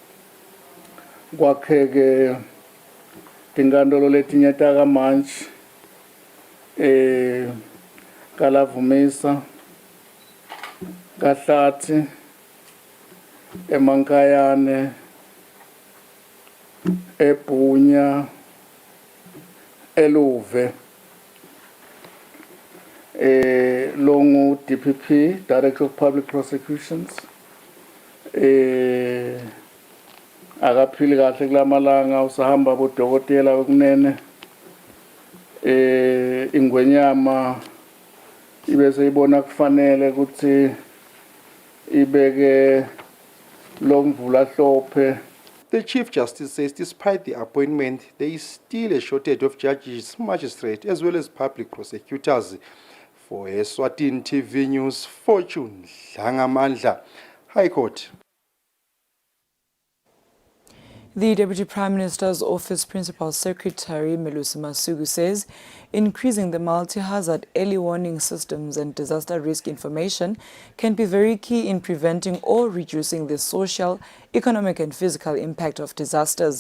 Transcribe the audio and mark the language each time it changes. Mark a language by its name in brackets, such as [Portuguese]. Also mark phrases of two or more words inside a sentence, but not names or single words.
[Swati] kwakheke tinkantolo letinye takamanje kalavumisa kahlathi emankayane eBhunya eluve longu [English] DPP Director of Public Prosecutions [Swati] akaphili kahle kulamalanga usahamba bodokotela kunene ingwenyama ibese ibona kufanele ukuthi ibeke Lomvula Hlophe. [English] The Chief Justice says despite the appointment, there is still a shortage of judges, magistrates, as well as public prosecutors. For Eswatini TV News, Fortune Dlangamandla, High Court. The Deputy Prime Minister's Office Principal Secretary Melusi Masuku says increasing the multi-hazard early warning systems and disaster risk information can be very key in preventing or reducing the social, economic and physical impact of disasters.